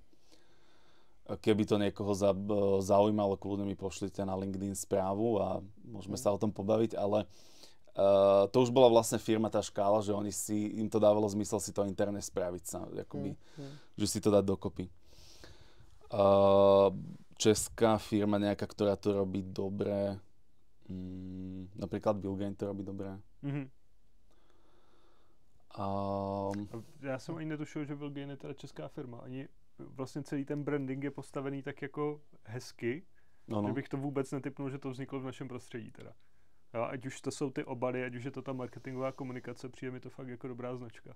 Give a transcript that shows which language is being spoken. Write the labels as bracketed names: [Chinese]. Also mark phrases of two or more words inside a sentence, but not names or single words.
[Slovak] Keby to niekoho zaujímalo, kľudne mi pošlite na LinkedIn správu a môžeme sa o tom pobaviť, ale to už bola vlastne firma, tá škála, že im to dávalo zmysel si to interne spraviť sa, akoby, že si to dať dokopy. Česká firma nejaká, ktorá to robí dobre, napríklad Billgain to robí dobre. [Czech] Já jsem ani netušil, že Billgain je teda česká firma. Vlastně celý ten branding je postavený tak jako hezky, že bych to vůbec netipnul, že to vzniklo v našem prostředí teda. Jo, ať už to jsou ty obaly, ať už je to ta marketingová komunikace, přijde mi to fakt jako dobrá značka.